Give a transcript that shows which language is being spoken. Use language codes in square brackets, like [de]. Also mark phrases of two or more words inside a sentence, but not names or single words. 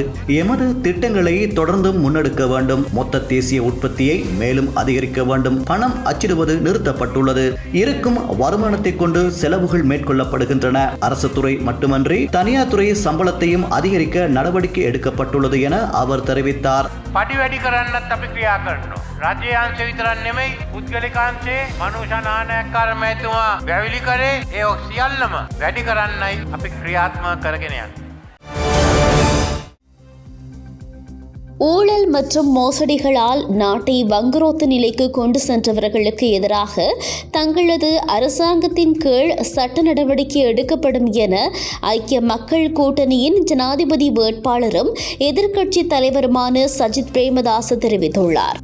[ta] எமது திட்டங்களை தொடர்ந்து முன்னெடுக்க வேண்டும். மொத்த தேசிய உற்பத்தியை மேலும் அதிகரிக்க வேண்டும். பணம் அச்சிடுவது நிறுத்தப்பட்டுள்ளது. இருக்கும் வருமானத்தை கொண்டு செலவுகள் மேற்கொள்ளப்படுகின்றன. அரசு துறை மட்டுமன்றி தனியார் துறை சம்பளத்தையும் அதிகரிக்க நடவடிக்கை எடுக்கப்பட்டுள்ளது என அவர் தெரிவித்தார். [si] පඩි වැඩි කරන්නත් අපි ක්‍රියා කරනවා. රජයේ අංශ විතරක් නෙමෙයි පුද්ගලිකාංශේ මනුෂ්‍ය නායකකාර මැතිතුමා වැවිලි කරේ ඒ සියල්ලම වැඩි කරන්නයි අපි ක්‍රියාත්මක කරගෙන යන්නේ. [ta] ஊழல் மற்றும் மோசடிகளால் நாட்டை வங்குரோத்து நிலைக்கு கொண்டு சென்றவர்களுக்கு எதிராக தங்களது அரசாங்கத்தின் கீழ் சட்ட நடவடிக்கை எடுக்கப்படும் என ஐக்கிய மக்கள் கூட்டணியின் ஜனாதிபதி வேட்பாளரும் எதிர்க்கட்சி தலைவருமான சஜித் பிரேமதாச தெரிவித்துள்ளார்.